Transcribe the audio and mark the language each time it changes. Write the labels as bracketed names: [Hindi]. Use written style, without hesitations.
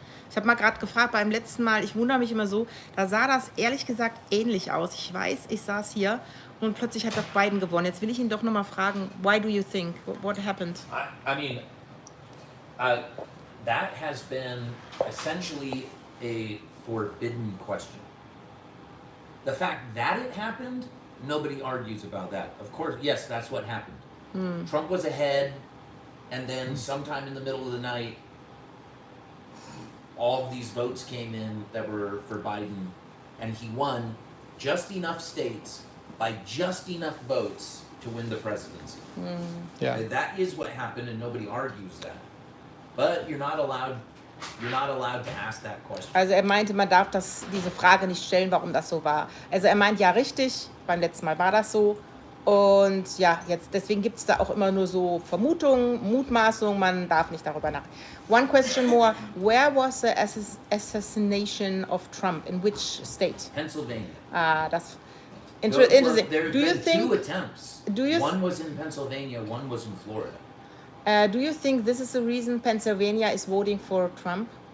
[German] Ich habe mal gerade gefragt beim letzten Mal, ich wundere mich immer so, da sah das ehrlich gesagt ähnlich aus. Ich weiß, ich saß hier und plötzlich hat doch Biden gewonnen. Jetzt will ich ihn doch nochmal fragen, [English] why do you think? What happened? I mean, that has been essentially a forbidden question. The fact that it happened, nobody argues about that. Of course, yes, that's what happened. Trump was ahead, and then sometime in the middle of the night, all of these votes came in that were for Biden, and he won just enough states by just enough votes to win the presidency. Yeah. That is what happened, and nobody argues that. But you're not allowed to ask that question. [German] Also er meinte, man darf diese Frage nicht stellen, warum das so war. Also er meint, ja richtig, beim letzten Mal war das so. Und ja, deswegen gibt es da auch immer nur so Vermutungen, Mutmaßungen, man darf nicht darüber nachdenken. [English] One question more, where was the assassination of Trump? In which state? Pennsylvania. [German] Das interesting. [English] There have Do you been think? two attempts. One was in Pennsylvania, one was in Florida. Do you think this is the reason Pennsylvania is voting for Trump?